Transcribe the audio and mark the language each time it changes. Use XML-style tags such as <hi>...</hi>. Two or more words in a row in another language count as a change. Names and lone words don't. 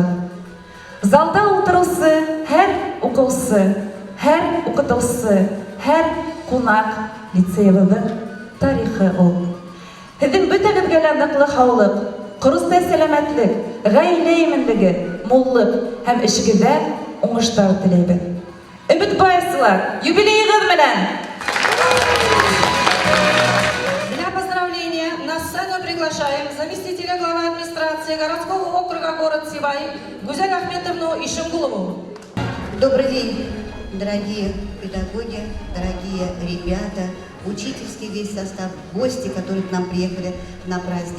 <ba>Залда утырысы, һәр укучысы, һәр укытучысы, һәр кунак лицейбызның тарихы ул. Һезнең бөтәгезгә лә ныклы һаулык, корыста сәламәтлек, гаилә иминлеге, муллык һәм эшегездә уңышлар теләйбез. Үмітбаевсылар, юбилейгыз менән!</ba> <ru>Для поздравления на сцену приглашаем заместителя главы администрации городского округа город Сибай Гузель Ахметовну Ишимгулову. Добрый день, дорогие педагоги, дорогие ребята, учительский весь состав, гости, которые к нам приехали на праздник.</ru>